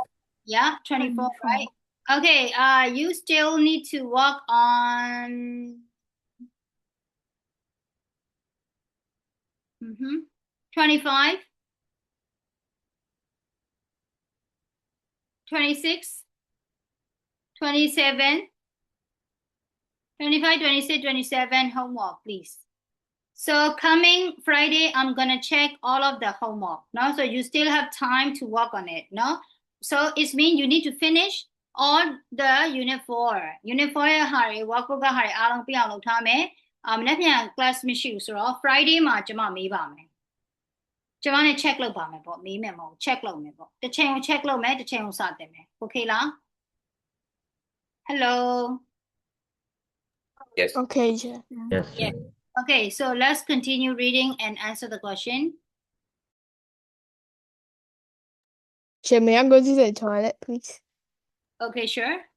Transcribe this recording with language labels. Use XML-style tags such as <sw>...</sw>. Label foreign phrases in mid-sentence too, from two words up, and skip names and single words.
<en>yeah 24 right okay you still need to work on 25 26 27 25 26 27 homework please so coming Friday I'm gonna check all of the homework no so you still have time to work on it no so it means you need to finish all the unit 4 unit 4</en> <my>ရဲ့ဟာတွေ workbook ကဟာတွေအားလုံးပြအောင်လုပ်ထားမယ်မနေ့ပြန် class မရှိဘူးဆိုတော့ Friday မှာကျွန်မမေးပါမယ်ကျွန်မနဲ့ check လုပ်ပါမယ်ပေါ့မေးမယ်မဟုတ် check လုပ်မယ်ပေါ့တစ်ချိန်ကို check လုပ်မယ်တစ်ချိန်ကိုစတင်မယ် okay လား hello</my> <en>Yes. Okay. Yes. yeah okay so let's continue reading and answer the question May I go to the toilet, please?</en>